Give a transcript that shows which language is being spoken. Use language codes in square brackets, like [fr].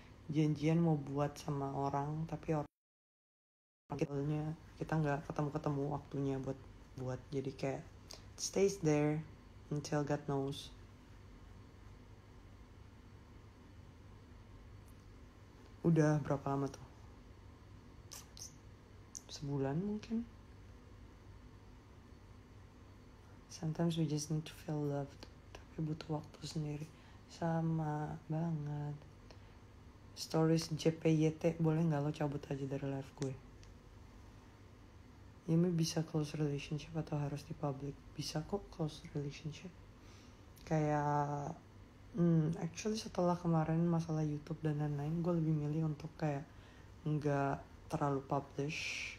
[id] Janjian mau buat sama orang, tapi orangnya kita nggak ketemu waktunya buat. Jadi kayak [en] stays there until God knows. [id] Udah berapa lama tuh? Sebulan mungkin. [en] Sometimes we just need to feel loved. [id] Tapi butuh waktu sendiri. Sama banget. Stories JPYT boleh nggak lo cabut aja dari live gue? Ini bisa [en] close relationship [id] atau harus di public? Bisa kok close relationship. Kayak actually setelah kemarin masalah YouTube dan lain-lain, gue lebih milih untuk kayak nggak terlalu publish.